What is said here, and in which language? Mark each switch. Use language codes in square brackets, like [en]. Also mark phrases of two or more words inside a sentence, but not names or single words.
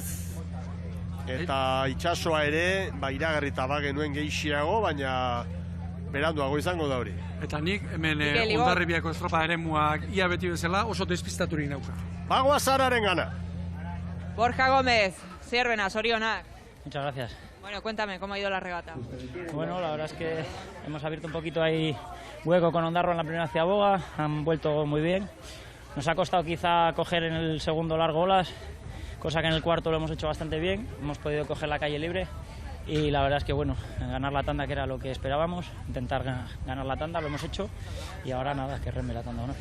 [eu] Eta itxasoa ere, iragarrita bagenuen gehiago, baina beranduago izango da hori. Eta nik hemen Hondarribiako estropa eremuak ia beti bezala oso despistaturik nauka. Bagoa Zararen gana. Borja Gómez, Zierbena, zorionak. [es] Muchas gracias. Bueno, cuéntame, ¿cómo ha ido la regata? Bueno, la verdad es que hemos abierto un poquito ahí hueco con Ondarroa en la primera ciaboga, han vuelto muy bien. Nos ha costado quizá coger en el segundo largo olas, cosa que en el cuarto lo hemos hecho bastante bien, hemos podido coger la calle libre y la verdad es que bueno, ganar la tanda que era lo que esperábamos, intentar ganar la tanda, lo hemos hecho y ahora nada, que reme la tanda de honor.